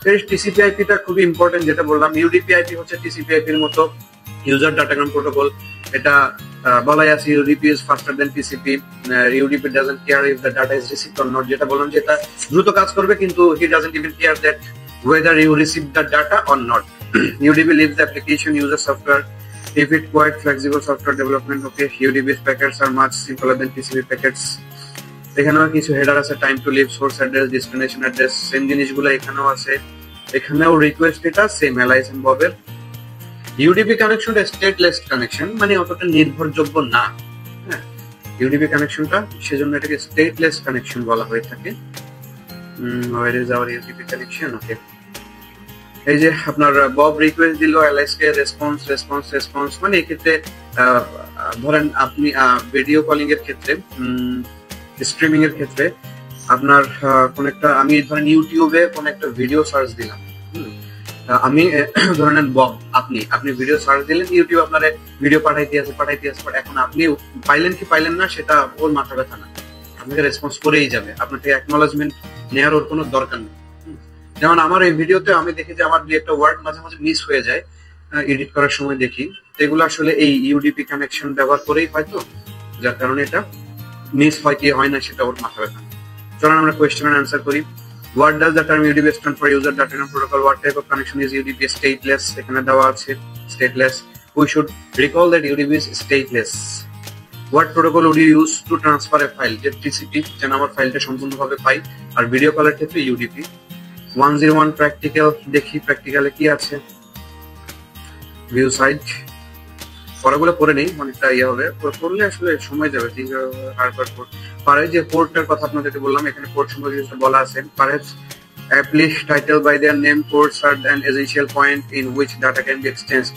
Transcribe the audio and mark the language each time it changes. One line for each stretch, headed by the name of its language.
Bangla: TCP আইপিটা খুবই important, যেটা বললাম ইউডিপি আইপি হচ্ছে টিসিপি আইপির মতো ইউজার ডাটাগ্রাম প্রোটোকল। এটা বলাই আছে
English: UDP is faster than TCP, UDP doesn't care if the data is received or not,
Bangla: যেটা বললাম যে এটা দ্রুত কাজ করবে কিন্তু
English: He doesn't even care that whether you receive the data or not. UDP leaves the application user software if it quite flexible software development, okay. UDP's packets are much simpler than TCP packets.
Bangla: এখানেও কিছু header আছে, time to leave, source address, destination address, same জিনিসগুলো এখানেও আছে। এখানেও request এটা same Alice and ববের। UDP কানেকশনটা stateless connection, মানে অতটা নির্ভরযোগ্য না, হ্যাঁ ইউডিপি কানেকশনটা, সেজন্য এটাকে স্টেটলেস কানেকশন বলা হয়ে থাকে।
English: where is our UDP connection, okay.
Bangla: এই যে আপনার বব রিকোয়েস্ট দিল অ্যালাইসকে, রেসপন্স, মানে এক্ষেত্রে ধরেন আপনি ভিডিও কলিং এর ক্ষেত্রে, স্ট্রিমিং এর ক্ষেত্রে আপনার কোন একটা, আমি ধরেন ইউটিউবে কোন একটা ভিডিও সার্চ দিলাম, আমি ধরেন বব আপনি ভিডিও সার্চ দিলেন, ইউটিউব আপনার ভিডিও পাঠাইতে আছে, এখন আপনি পাইলেন না সেটা ওর মাথা ব্যথা না, আপনাকে রেসপন্স করেই যাবে, আপনাকে অ্যাকনোলেজমেন্ট নেওয়ার ওর কোনো দরকার নেই। যেমন আমার এই ভিডিওতে আমি দেখি যে আমার দুই একটা ওয়ার্ড মাঝে মাঝে মিস হয়ে যায় এডিট করার সময় দেখি, এগুলো আসলে এই ইউডিপি কানেকশন ব্যবহার করেই হয়তো, যার কারণে এটা মিস হয় কি হয় না সেটা ওর মাথা ব্যথা। চলুন আমরা কোয়েশ্চেনের অ্যান্সার করি।
English: What does the term UDP stand for? User Data Protocol. What type of connection is UDP? Stateless.
Bangla: এখানে দেওয়া আছে stateless.
English: We should recall that UDP is stateless. What protocol would you use to transfer a file?
Bangla: যে TCP, যেন আমার ফাইলটা সম্পূর্ণভাবে পাই, আর video কলের ক্ষেত্রে UDP। 101 প্র্যাকটিক্যাল, দেখি প্র্যাকটিক্যালে কি আছে। ভিউ সাইট, পড়াগুলো পড়ে নেই, অনেকটা ইয়ে হবে, পড়লে আসলে সময় যাবে। হারবার পোর্ট, পারে যে পোর্টটার কথা আপনাদেরকে বললাম, এখানে পোর্ট সম্পর্কে বলা আছে।
English: Perhaps aptly titled by their name, ports are an essential point in which data can be exchanged.